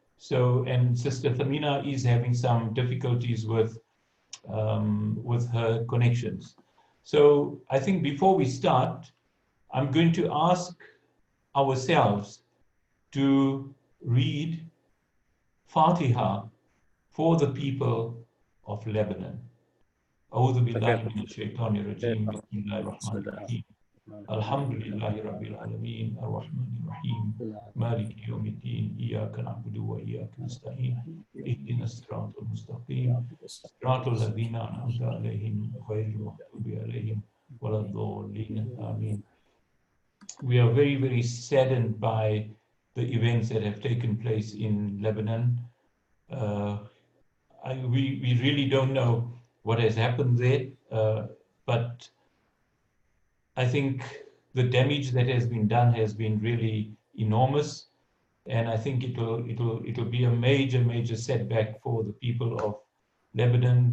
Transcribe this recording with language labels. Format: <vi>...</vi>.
<en>So, and Sister ثمينة is having some difficulties with her connections. So I think before we start, I'm going to ask ourselves to read Fatiha for the people of Lebanon.</en> <ar>أعوذ بالله من الشيطان الرجيم بسم الله الرحمن الرحيم الحمد لله رب العالمين الرحمن الرحيم مالك يوم الدين إياك نعبد وإياك نستعين اهدنا الصراط المستقيم صراط الذين أنعمت عليهم غير المغضوب عليهم ولا الضالين آمين.</ar> <en>We are very, very saddened by the events that have taken place in Lebanon. We really don't know what has happened there, but I think the damage that has been done has been really enormous, and I think it'll be a major setback for the people of Lebanon.</en>